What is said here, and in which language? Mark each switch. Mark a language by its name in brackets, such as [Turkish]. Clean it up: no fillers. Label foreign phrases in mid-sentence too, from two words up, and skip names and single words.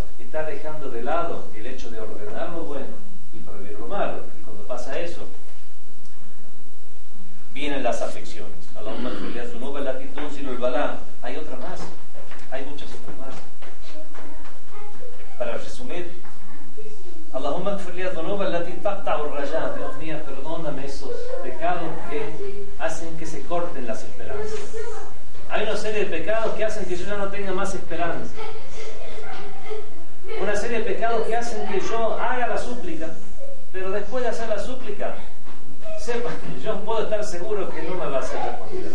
[Spanish] Está dejando de lado el hecho de ordenar lo bueno y prohibir lo malo. Y cuando pasa eso, vienen las aflicciones. Hay otra más, hay muchas otras más. Para resumir, [Arabic] اللهم اغفر لي الذنوب التي تقطع الرجاء. [Spanish] Dios mío, perdóname esos pecados que hacen que se corten las esperanzas. Hay una serie de pecados que hacen que yo ya no tenga más esperanza. Una serie de pecados que hacen que yo haga la súplica, pero después de hacer la súplica, sepa que yo puedo estar seguro que no me va a ser respondida.